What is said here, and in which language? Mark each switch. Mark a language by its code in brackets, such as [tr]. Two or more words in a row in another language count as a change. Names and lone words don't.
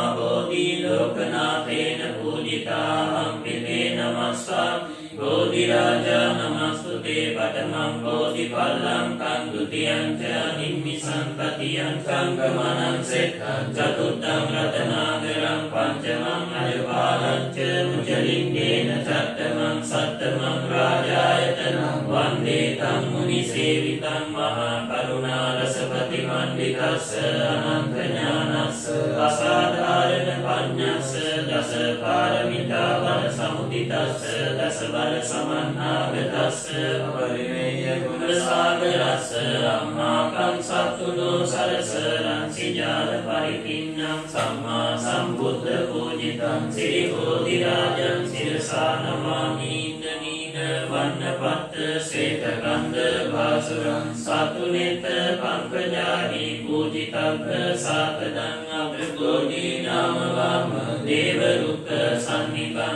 [pi] බෝධි ලෝකනාථේන පූජිතාහං පිතේ නමස්සා බෝධි රාජා නමස්තුතේ පඨමං බෝධි පල්ලං කං ဒ ුතියං ච නිම්මි සංකතියං සංගමනං සෙත්තං චතුත්තං රතනාගරං පංචමං අජපාලං ච මුචලින්ගේන චත්තමං සත්තමං රාජායතනං වන්දේ තං මුනි සේවිතං මහා කරුණා රසපති මණ්ඩිකස්ස අනන්ත ඥානස්ස අසාධාරණ පඤ්ඤස්ස දස පාරමිතා බල සමුදිතස්ස දස බල සමන්නාගතස්ස පරිමේය ගුණ සාගරස්ස අම්මා කංසතුනෝ සරස රංසි ජාල පරිපින්නම් සම්මා සම්බුද්ධ පූජිතං සිරි බෝධි රාජං සිරසා නමාමි නීන වන්නපත්ත සේතකන්ද භාසුරං සතුනෙත පංකජානි පූජිතබ්බ සාකදං අග්‍රගෝඩී නාමවාම දේවරුක්ක සන්නිපං